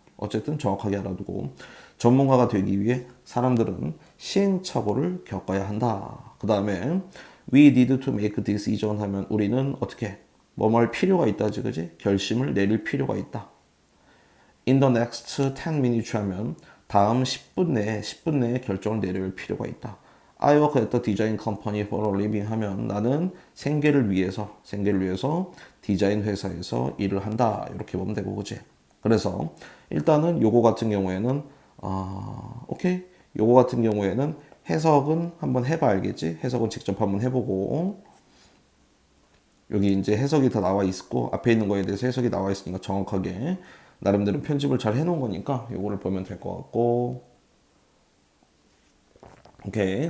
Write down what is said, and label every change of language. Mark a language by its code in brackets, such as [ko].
[ko] 어쨌든 정확하게 알아두고, 전문가가 되기 위해 사람들은 시행착오를 겪어야 한다. 그 다음에 [en] we need to make decision [ko] 하면 우리는 어떻게 뭐뭐 할 필요가 있다지, 그지? 결심을 내릴 필요가 있다. [en] In the next 10 minutes [ko] 하면 다음 10분 내에 결정을 내릴 필요가 있다. [en] I work at the design company for a living [ko] 하면 나는 생계를 위해서 디자인 회사에서 일을 한다. 이렇게 보면 되고, 그지? 그래서 일단은 요거 같은 경우에는 오케이. 요거 같은 경우에는 해석은 한번 해봐, 알겠지? 해석은 직접 한번 해보고, 여기 이제 해석이 다 나와 있고 앞에 있는 거에 대해서 해석이 나와 있으니까 정확하게 나름대로 편집을 잘 해놓은 거니까 요거를 보면 될 것 같고, 오케이.